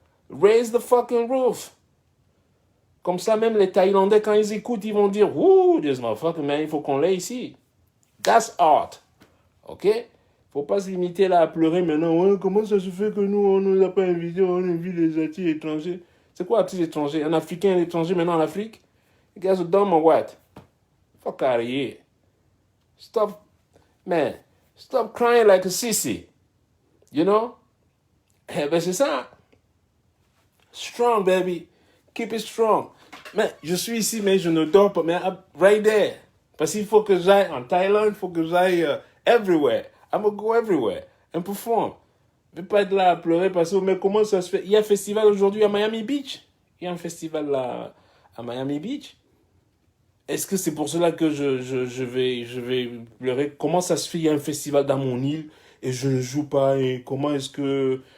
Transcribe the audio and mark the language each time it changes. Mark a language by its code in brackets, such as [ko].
[en] Raise the fucking roof. [fr] Comme ça, même les Thaïlandais, quand ils écoutent, ils vont dire, ouh, [en] this motherfucker, man, [fr] il faut qu'on l'ait ici. [en] That's art. OK? [fr] Faut pas se limiter là à pleurer maintenant. Ouais, comment ça se fait que nous, on nous a pas invités, on invite les artistes étrangers. C'est quoi artiste étranger? Un Africain étranger maintenant en Afrique? [en] You guys are dumb or what? Fuck out of here. Stop, man. Stop crying like a sissy. You know? [fr] Eh ben c'est ça. [en] Strong, baby. Keep it strong. [fr] Mais je suis ici, mais je ne dors pas. Mais [en] right there. [fr] Parce qu'il faut que j'aille en Thaïlande, il faut que j'aille everywhere. [en] I'm gonna go everywhere and perform. [fr] Je ne vais pas être là à pleurer parce que, mais comment ça se fait? Il y a un festival aujourd'hui à Miami Beach. Il y a un festival là à Miami Beach. Est-ce que c'est pour cela que je vais pleurer? Comment ça se fait? Il y a un festival dans mon île et je ne joue pas. Et comment est-ce que...